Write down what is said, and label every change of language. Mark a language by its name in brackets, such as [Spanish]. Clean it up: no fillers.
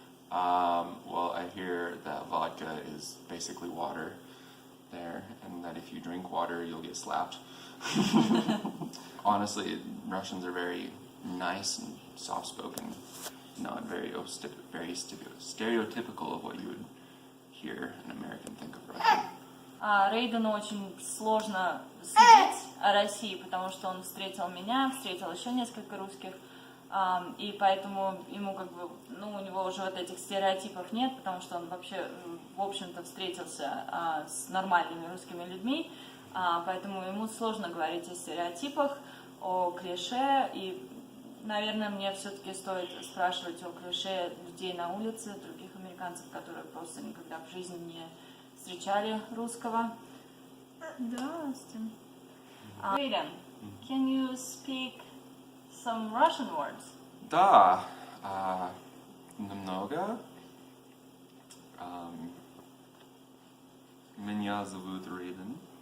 [English] Well, I hear that vodka is basically water there, and that if you drink water, you'll get slapped. Honestly, Russians are very nice and soft-spoken, not very stereotypical of what you would hear an American think of Russia. [Russian] Рэйдену очень сложно судить о России, потому что он встретил меня, встретил еще несколько русских, и поэтому ему у него уже вот этих стереотипов нет, потому что он вообще, в общем-то, встретился с нормальными русскими людьми, поэтому ему сложно говорить о стереотипах, о клише, и, наверное, мне все-таки стоит спрашивать о клише людей на улице, других американцев, которые просто никогда в жизни не встречали русского. Да, Остин. [English] Рэйден, can you speak some Russian words? [Russian] Да, немного. Меня зовут Рэйден.